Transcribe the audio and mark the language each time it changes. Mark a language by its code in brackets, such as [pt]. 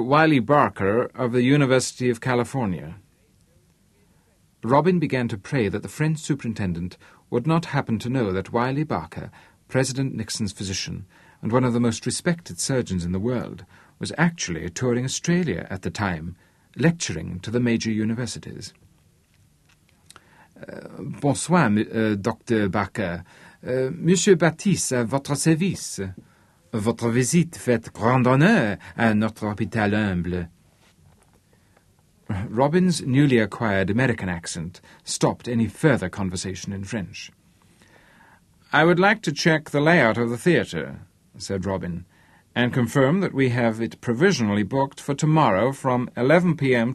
[en] Wiley Barker of the University of California. Robin began to pray that the French superintendent would not happen to know that Wiley Barker, President Nixon's physician and one of the most respected surgeons in the world, was actually touring Australia at the time, lecturing to the major universities. [fr] Bonsoir, Dr. Barker. Monsieur Baptiste, à votre service. Votre visite fait grand honneur à notre hôpital humble. [en] Robin's newly acquired American accent stopped any further conversation in French. I would like to check the layout of the theatre, said Robin, and confirm that we have it provisionally booked for tomorrow from 11 p.m.